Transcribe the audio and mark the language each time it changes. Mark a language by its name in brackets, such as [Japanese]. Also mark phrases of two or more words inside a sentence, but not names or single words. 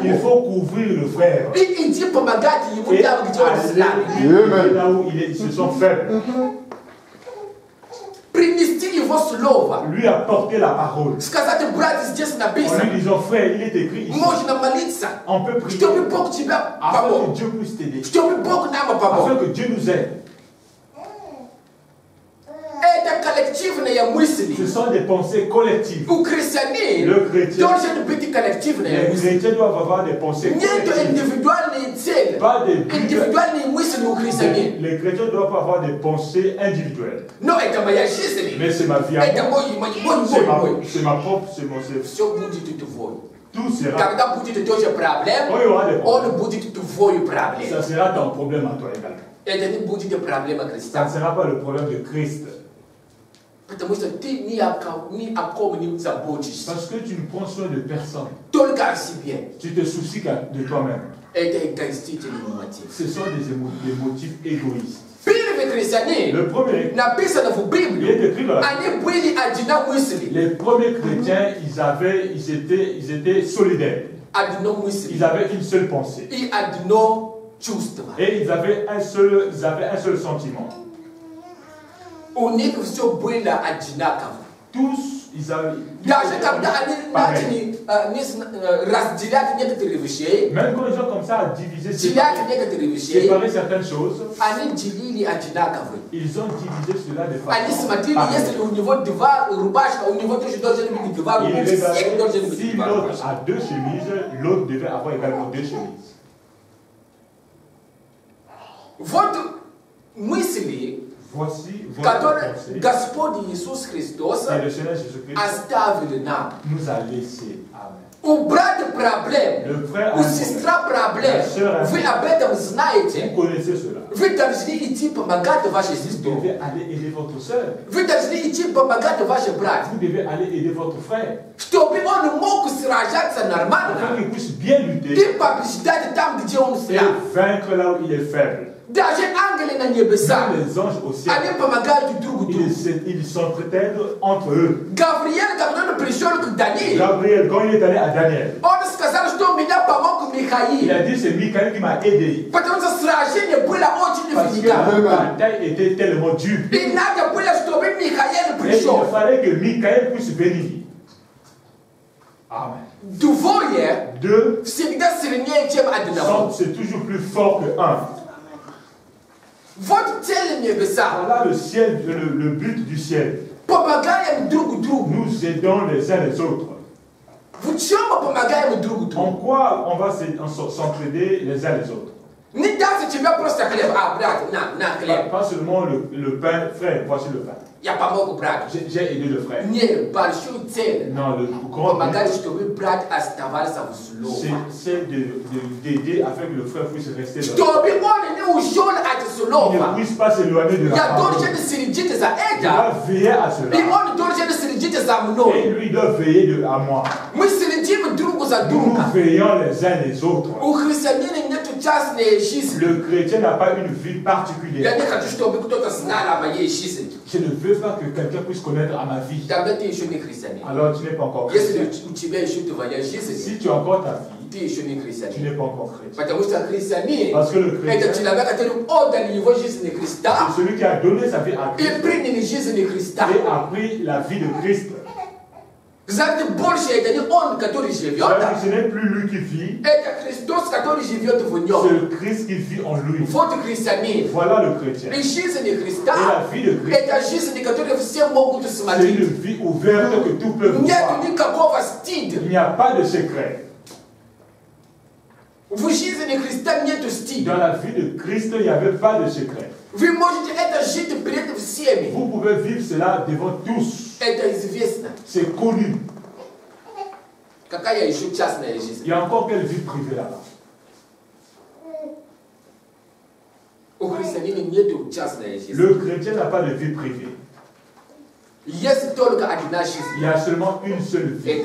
[French] Il faut couvrir le frère. [Russian] И иди помогать ему [French] Et [Russian] там, где он слабый. [French] aller là où ils se sont faibles. [Russian] Принести его слово. [French] Lui apporter la parole. [Russian] Сказать, брат, здесь [French] En [Russian] написано. [French] lui disant, frère, il est écrit ici. [Russian] Можно молиться, [French] On peut prier [Russian] чтобы Бог тебя [French] afin que [Russian] помог. [French] Dieu puisse t'aider. [Russian] Чтобы Бог нам помог. [French] Afin que Dieu nous aide. [Russian] Это коллективная мысль. [French] Ce sont des pensées collectives. [Russian] У христианин [French] Le chrétien, [Russian] должен быть коллективная [French] les [Russian] мысль. [French] chrétiens doivent avoir des pensées [Russian] Нет [French] collectives. [Russian] индивидуальные цели. [French] Pas des buts. [Russian] Индивидуальные мысли у христианин. [French] Les chrétiens doivent avoir des pensées individuelles. [Russian] Но это моя жизнь. [French] Mais c'est ma vie à [Russian] Это [French] moi. [Russian] мой. [French] C'est ma propre, c'est mon c'est- [Russian] Все будет твой. [French] Tout sera. [Russian] Когда будет тоже проблем, [French] Quand il y aura des problèmes, [Russian] он будет твой проблем. [French] ça sera ton problème à toi également. [Russian] Это не будет проблема [French] Ça [Russian] Христа. [French] ne sera pas le problème de Christ. [Russian] Потому что ты ни о ком не заботишься. [French] Parce que tu ne prends soin de personne. [Russian] Только о себе. [French] Tu te soucies de toi-même. [Russian] Это эгоистичный мотив. [French] Ce sont des motifs égoïstes. [Russian] Первый христианин [French] Le premier, [Russian] написано в [French] il [Russian] Библии, [French] est écrit dans la Bible. [Russian] они были одиномыслие. [French] Les premiers chrétiens, ils étaient solidaires. [Russian] Одно [French] Ils [Russian] мысль [French] avaient une seule pensée. [Russian] и одно чувство. [French] Et ils avaient un seul sentiment. [Russian] У них все было одинаково. [French] Tous, ils avaient. [Russian] Даже когда они [French] pareil. [Russian] начали разделять некоторые вещи, [French] Même quand ils ont comme ça divisé, [Russian] делять некоторые вещи, [French] séparé certaines choses, [Russian] они делили одинаково. [French] ils ont divisé cela de [Russian] Они [French] façon [Russian] смотрели, [French] pareille. [Russian] если у него два рубашка, у него тоже должны быть два [French] Ils [Russian] рубашки, всех [French] regardaient [Russian] должны быть [French] si [Russian] два [French] l'autre [Russian] рубашки. [French] a deux chemises, l'autre devait avoir également deux chemises. [Russian] Вот мысли, [French] Voici votre [Russian] которые [French] pensée. [Russian] Господь Иисус Христос [French] Et le Seigneur Jésus-Christ [Russian] оставил нам. [French] nous a laissé. Amen. [Russian] У брата проблем, [French] Le frère a [Russian] у [French] un [Russian] сестра проблем. [French] La sœur a- [Russian] Вы об этом знаете. [French] Vous connaissez cela. [Russian] Вы должны идти помогать вашей [French] Vous [Russian] сестре. [French] devez aller aider votre soeur. [Russian] Вы должны идти помогать вашей братьям. [French] Vous devez aller aider votre frère. [Russian] Чтобы он мог сражаться [French] Afin [Russian] нормально [French] qu'il puisse bien lutter [Russian] и побеждать там, где он [French] et [Russian] слаб. [French] vaincre là où il est faible. [Russian] Даже ангелы на небесах, [French] Même les anges au ciel, [Russian] они помогают друг другу. [French] ils s'entretiennent entre eux. [Russian] Гавриил, когда он пришел к Даниилу, [French] Gabriel, quand il est allé à Daniel, [Russian] он сказал, что меня помог [French] il [Russian] Михаил. [French] a dit c'est Michael qui m'a aidé. [Russian] Потому что сражение было очень [French] Parce que [Russian] велико. [French] la bataille était tellement dure. [Russian] И надо было, чтобы Михаил [French] Et il [Russian] пришел. [French] fallait que Michael puisse venir. Amen. [Russian] Двое [French] Deux, [Russian] всегда сильнее, чем одного. [French] c'est toujours plus fort que un. [Russian] Вот цель небеса. [French] Voilà le ciel, le but du ciel. [Russian] Помогаем друг другу. [French] Nous aidons les uns les autres. [Russian] В чем мы помогаем друг [French] En [Russian] другу? [French] quoi on va s'entraider les uns les autres? [Russian] Не даст тебе просто хлеб. Брат, на хлеб. [French] Pas seulement le pain, frère, voici le pain. [Russian] Я помогу брату. [French] J'ai aidé le frère. [Russian] Не, большую цель. [French] Non, le grand but, [Russian] Помогать, чтобы брат оставался в слове. [French] c'est d'aider afin que le frère puisse rester dans [Russian] Чтобы он не ушел от [French] il ne [Russian] слова. [French] puisse pas s'éloigner de la [Russian] Я [French] parole. [Russian] должен следить за [French] Il [Russian] это. [French] doit veiller à [Russian] И [French] cela. [Russian] он должен следить за [French] Et [Russian] мной. [French] lui, il doit veiller à moi. [Russian] Мы следим друг за [French] Nous [Russian] другом. [French] veillons les uns les autres. [Russian] У христианина нет частной жизни. [French] Le chrétien n'a pas une vie [Russian] Я [French] particulière. [Russian] не хочу, чтобы кто-то знал о моей жизни. [French] Je ne veux pas que quelqu'un puisse connaître à ma vie. [Russian] Тогда ты еще не христианин. [French] Alors tu n'es pas encore [Russian] Если [French] chrétien. [Russian] у тебя еще твоя жизнь, [French] Si tu as encore ta vie, [Russian] ты еще не [French] tu [Russian] христианин. [French] n'es pas encore chrétien. [Russian] Потому что христианин [French] Parce que le [Russian] это [French] chrétien, [Russian] человек, который отдал его жизнь Христа [French] c'est celui qui a donné sa vie à [Russian] и [French] Christ [Russian] принял жизнь Христа. [French] et a pris la vie de Christ. [Russian] Знаете, больше это не он, который живет, [French] C'est-à-dire que ce n'est plus lui qui vit, [Russian] это Христос, который живет в [French] c'est [Russian] нем. [French] le Christ qui vit en lui. [Russian] Вот христианин. [French] Voilà le chrétien. [Russian] И жизнь [French] Et [Russian] Христа [French] la vie de Christ, [Russian] это жизнь, которую все могут [French] c'est une [Russian] смотреть. [French] vie ouverte que tout peut [Russian] Нет [French] voir. [Russian] никакого стыда. [French] Il n'y a pas de secret. [Russian] В жизни Христа нет стыда. [French] Dans la vie de Christ, il n'y avait pas de secret. [Russian] Вы можете это жить перед всеми. [French] Vous pouvez vivre cela devant tous. [Russian] Это известно. [French] C'est connu. Il y a encore quelle vie privée là-bas? Le chrétien n'a pas de vie privée. Il y a seulement une seule vie.